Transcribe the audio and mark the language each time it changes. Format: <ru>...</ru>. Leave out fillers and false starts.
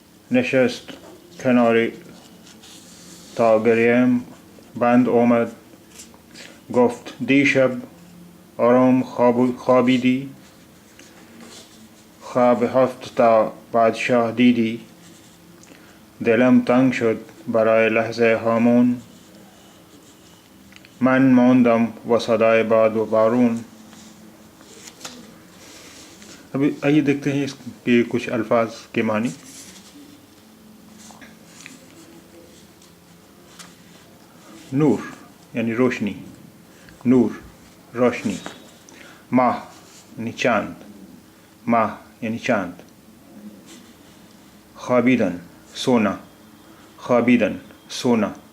<fa>نشست کناری تا گریم بند اومد، گفت دیشب آرام خوابیدی، خواب 7 تا بادشاه دیدی. دلم تنگ شد برای لحظه هامون، من ماندم و صدای باد و بارون.</fa> <ur>ابھی آئیے دیکھتے ہیں اس کے کچھ الفاظ کے معنی. نور یعنی روشنی، نور روشنی. ماہ یعنی چاند، ماہ یعنی چاند. خوابیدن سونا، خوابیدن سونا.</ur>